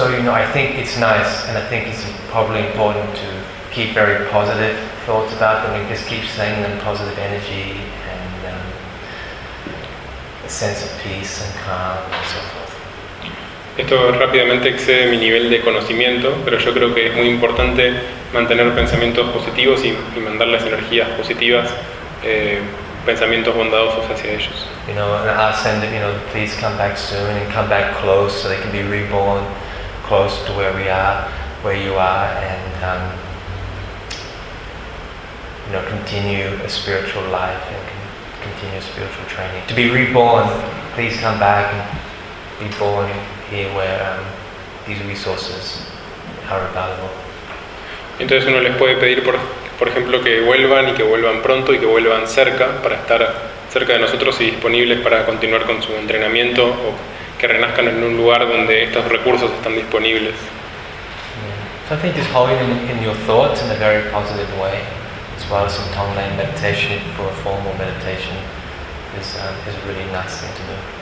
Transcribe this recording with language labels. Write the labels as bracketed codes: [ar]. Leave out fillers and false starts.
[en] I think it's nice, and I think it's probably important to keep very positive thoughts about them, and just keep sending them positive energy and a sense of peace and calm and so forth. [es] Esto rápidamente excede mi nivel de conocimiento, pero yo creo que es muy importante mantener pensamientos positivos y mandarles energías positivas, pensamientos bondadosos hacia ellos. [en] You know, and ask them to, you know, please come back soon and come back close so they can be reborn close to where we are, where you are, and you know, continue a spiritual life and continue spiritual training. To be reborn, please come back and be born here where these resources are available. [es] Entonces uno les puede pedir, por ejemplo, que vuelvan, y que vuelvan pronto, y que vuelvan cerca, para estar cerca de nosotros y disponibles para continuar con su entrenamiento, o que renazcan en un lugar donde estos recursos están disponibles. [en] Yeah. So I think just holding them in your thoughts in a very positive way, as well as some Tonglen meditation for a formal meditation, is a really nice thing to do.